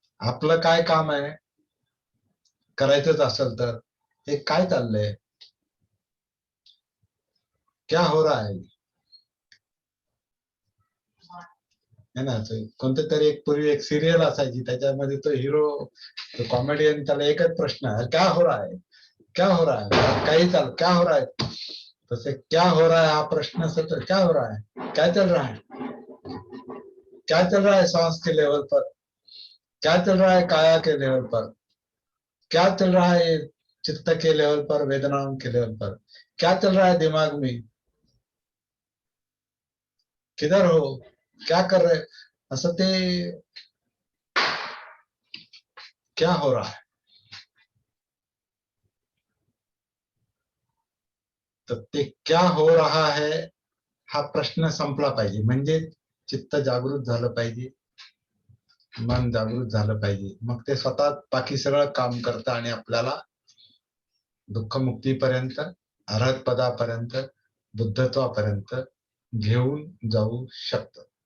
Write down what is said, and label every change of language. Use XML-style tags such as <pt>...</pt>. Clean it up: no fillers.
<mr>आपलं काय काम आहे करायचंच असेल तर, हे काय चाललंय,</mr> <hi>क्या हो रहा है ना.</hi> <mr>कोणतं तरी एक पूर्वी एक सिरियल असायची, त्याच्यामध्ये तो हिरो, तो कॉमेडियन, त्याला एकच प्रश्न आहे,</mr> <hi>क्या हो रहा है, क्या हो रहा है,</hi> <mr>काही चाल,</mr> <hi>क्या हो रहा है.</hi> <mr>तसे</mr> <hi>क्या हो रहा है</hi> <mr>हा प्रश्न सतत,</mr> <hi>क्या हो रहा है, क्या चल रहा है, क्या चल रहा है सांस के लेवल पर, क्या चल रहा है काया के लेवल पर, क्या चल रहा है चित्त के लेवल पर, वेदनाओं के लेवल पर, क्या चल रहा है दिमाग में, किधर हो, क्या कर रहे,</hi> <mr>असं ते</mr> <hi>क्या हो रहा है.</hi> <mr>तर ते</mr> <hi>क्या हो रहा है</hi> <mr>हा प्रश्न संपला पाहिजे. म्हणजे चित्त जागृत झालं पाहिजे, मन जागृत झालं पाहिजे. मग ते स्वतः बाकी सगळं काम करतं आणि आपल्याला दुःखमुक्तीपर्यंत, अरहत पदापर्यंत, बुद्धत्वापर्यंत घेऊन जाऊ शकतं.</mr>